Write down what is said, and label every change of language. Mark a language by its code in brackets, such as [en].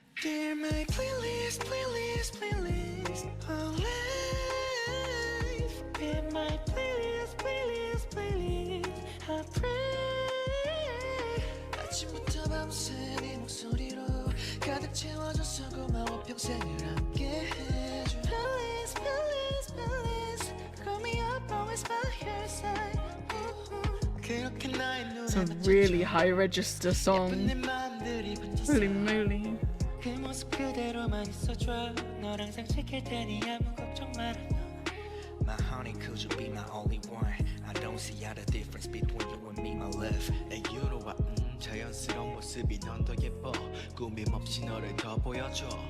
[en] Dear my playlist, playlist, playlist, PLLI. Dear my playlist, playlist, playlist, I pray. [ko] 아침부터 밤새 네 목소리로 가득 채워줘서 고마워 평생을 함께 해줘. [en] Please, please, please, call me up always by your side. It's a really high register song. Holy moly. [ko] 그 모습 그대로만 있어줘. 널 항상 지킬 테니 아무 걱정 말아요. [en] My honey, could you be my only one? I don't see other difference between you and me, my love. [ko] 애유로와 자연스러운 모습이 넌 더 예뻐. 꾸밈 없이 너를 더 보여줘.